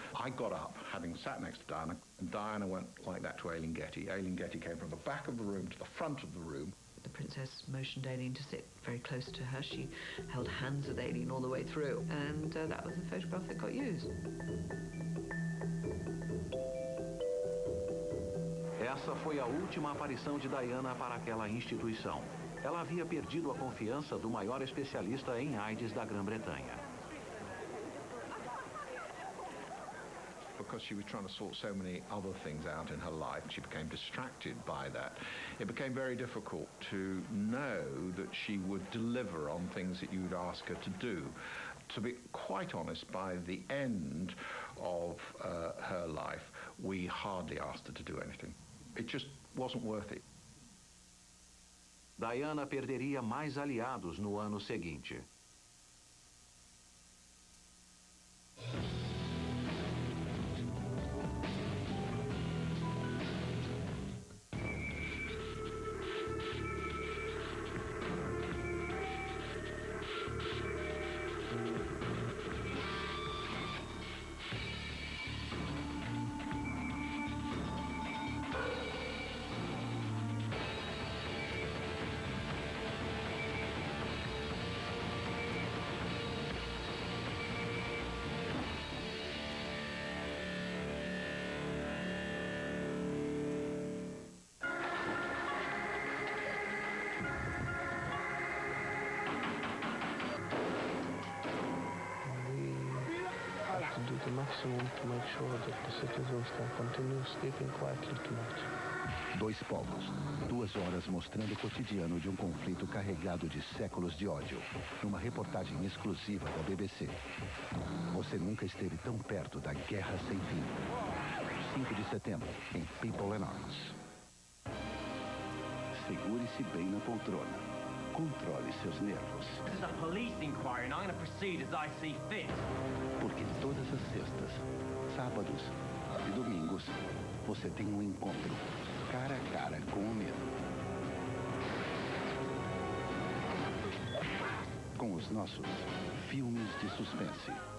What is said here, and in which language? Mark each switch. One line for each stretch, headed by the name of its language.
English: I got up, having sat next to Diana, and Diana went like that to Aileen Getty. Aileen Getty came from the back of the room to the front of the room. The princess motioned Aileen to sit very close to her. She held hands with Aileen all the way through, and that was the photograph that got used.
Portuguese: Essa foi a última aparição de Diana para aquela instituição. Ela havia perdido a confiança do maior especialista em AIDS da Grã-Bretanha.
English: Because she was trying to sort so many other things out in her life, she became distracted by that. It became very difficult to know that she would deliver on things that you'd ask her to do. To be quite honest, by the end of her life, we hardly asked her to do anything. It just wasn't worth it.
Portuguese: Diana perderia mais aliados no ano seguinte.
English: Do the maximum to make sure that the citizens can continue sleeping quietly tonight.
Portuguese: Dois povos, 2 horas mostrando o cotidiano de um conflito carregado de séculos de ódio, numa reportagem exclusiva da BBC. Você nunca esteve tão perto da guerra sem fim. 5 de setembro, em People and Arts. Segure-se bem na poltrona. Controle seus nervos.
English: This is a police inquiry and I'm going to proceed as I see fit.
Portuguese: Porque todas as sextas, sábados e domingos, você tem um encontro cara a cara com o medo. Com os nossos filmes de suspense.